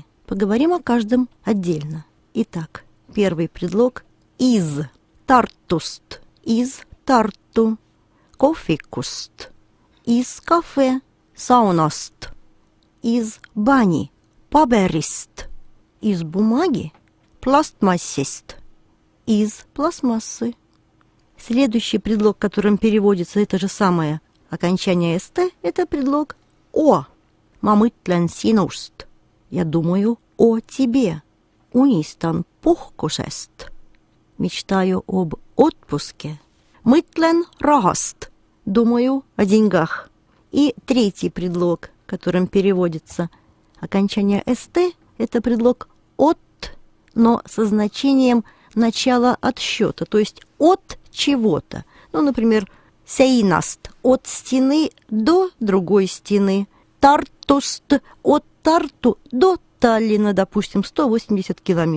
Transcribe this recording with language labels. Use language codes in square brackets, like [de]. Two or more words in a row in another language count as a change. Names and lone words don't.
[ru] Поговорим о каждом отдельно. Итак, первый предлог «из» – «тартуст», «из Тарту», «кофикуст», «из кафе», «саунаст», «из бани», «паберист», «из бумаги», «пластмассист», «из пластмассы». Следующий предлог, которым переводится это же самое окончание «ст», это предлог «о». [et] «Ma mõtlen sinust». [ru] Я думаю о тебе. [et] «Unistan puhkusest». [ru] Мечтаю об отпуске. [et] «Mõtlen rahast». [ru] Думаю о деньгах. И 3-й предлог, которым переводится окончание «ст», это предлог «от», но со значением начала отсчета, то есть от чего-то. Ну, например, «сeinast» – от стены до другой стены, «Тартуст» – от Тарту до Таллина, допустим, 180 километров.